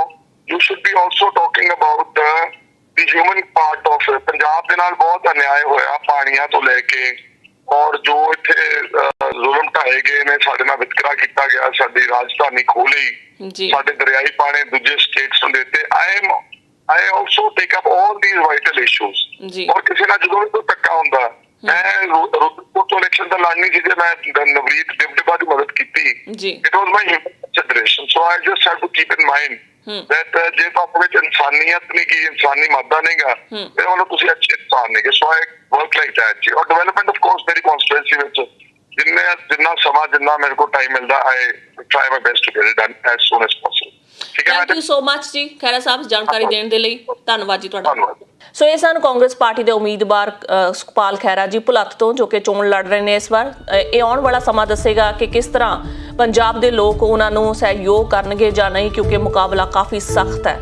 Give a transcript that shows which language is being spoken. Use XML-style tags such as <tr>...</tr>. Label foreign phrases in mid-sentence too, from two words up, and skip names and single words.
<en>you should be also talking about the human part of.</en> <pa>ਪੰਜਾਬ ਦੇ ਨਾਲ ਬਹੁਤ ਅਨਿਆਏ ਹੋਇਆ ਪਾਣੀਆਂ ਤੋਂ ਲੈ ਕੇ, ਔਰ ਜੋ ਇੱਥੇ ਜ਼ੁਲਮ ਢਾਏ ਗਏ ਨੇ, ਸਾਡੇ ਨਾਲ ਵਿਤਕਰਾ ਕੀਤਾ ਗਿਆ, ਸਾਡੀ ਰਾਜਧਾਨੀ ਖੋਲੀ, ਸਾਡੇ ਦਰਿਆਈ ਪਾਣੀ ਦੂਜੇ ਸਟੇਟਸ ਨੂੰ ਦਿੱਤੇ।</pa> <en>I also take up all these vital issues.</en> <pa>ਔਰ ਕਿਸੇ ਨਾਲ ਜਦੋਂ ਵੀ ਕੋਈ ਧੱਕਾ ਹੁੰਦਾ, ਮੈਂ ਰੁੱਤਪੁਰ ਤੋਂ ਇਲੈਕਸ਼ਨ ਤਾਂ ਲੜਨੀ ਸੀ, ਜੇ ਮੈਂ ਨਵਰੀਤ ਡਿਬਡਿਬਾ ਦੀ ਮਦਦ ਕੀਤੀ,</pa> <en>it was my consideration. So I just have to keep in mind that</en> <pa>ਜੇ ਤੁਹਾਡੇ ਵਿੱਚ ਇਨਸਾਨੀਅਤ ਨਹੀਂ ਗੀ, ਇਨਸਾਨੀ ਮਾਦਾ ਨਹੀਂਗਾ, ਫਿਰ ਉਹਨੂੰ ਤੁਸੀਂ ਅੱਛੇ ਇਨਸਾਨ ਨਹੀਂਗੇ।</pa> <en>So I work like that</en> <pa>ਜੀ। ਔਰ</pa> <en>development of course</en> <pa>ਮੇਰੀ ਕਨਸਟੀਟੂਐਂਸੀ ਵਿੱਚ ਜਿੰਨਾ ਸਮਾਂ ਜਿੰਨਾ ਮੇਰੇ ਕੋਲ ਟਾਈਮ ਮਿਲਦਾ,</pa> <en>I try my best to get it done as soon as possible. thank you so much</en> <pa>ਜੀ ਖਹਿਰਾ ਸਾਹਿਬ, ਜਾਣਕਾਰੀ ਦੇਣ ਦੇ ਲਈ ਧੰਨਵਾਦ ਜੀ ਤੁਹਾਡਾ। ਸੋ ਇਹ ਸਨ ਕਾਂਗਰਸ ਪਾਰਟੀ ਦੇ ਉਮੀਦਵਾਰ ਸੁਖਪਾਲ ਖਹਿਰਾ ਜੀ ਭੁਲੱਥ ਤੋਂ, ਜੋ ਕਿ ਚੋਣ ਲੜ ਰਹੇ ਨੇ ਇਸ ਵਾਰ। ਇਹ ਆਉਣ ਵਾਲਾ ਸਮਾਂ ਦੱਸੇਗਾ ਕਿ ਕਿਸ ਤਰ੍ਹਾਂ ਪੰਜਾਬ ਦੇ ਲੋਕ ਉਹਨਾਂ ਨੂੰ ਸਹਿਯੋਗ ਕਰਨਗੇ ਜਾਂ ਨਹੀਂ, ਕਿਉਂਕਿ ਮੁਕਾਬਲਾ ਕਾਫੀ ਸਖਤ ਹੈ।</pa>